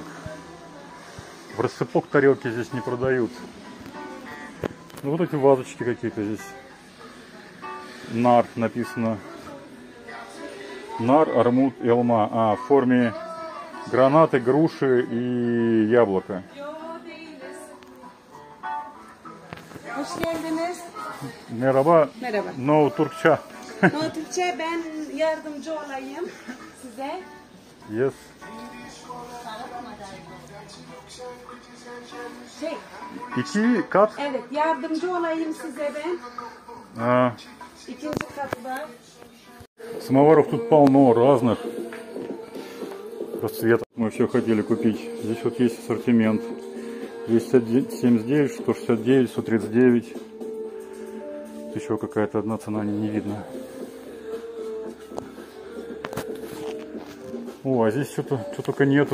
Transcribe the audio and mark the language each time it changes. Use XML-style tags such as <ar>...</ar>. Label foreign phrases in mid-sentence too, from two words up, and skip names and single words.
<ru>В рассыпок тарелки здесь не продают. Ну, вот эти вазочки какие-то здесь. Нар написано. Нар, армуд и алма. А, в форме гранаты, груши и яблока.</ru> <tr>Hoş geldiniz. Merhaba. Merhaba. No Türkçe. No Türkçe, ben yardımcı olayım size. Yes. İki kat. Evet, yardımcı olayım size ben.</tr> <ru>А,</ru> <tr>İkinci kat var.</tr> <ru>самоваров тут полно разных расцветок. Мы все хотели купить. Здесь вот есть ассортимент. 279, 169, 139. Еще какая-то одна цена не видно. О, а здесь что только нету.</ru>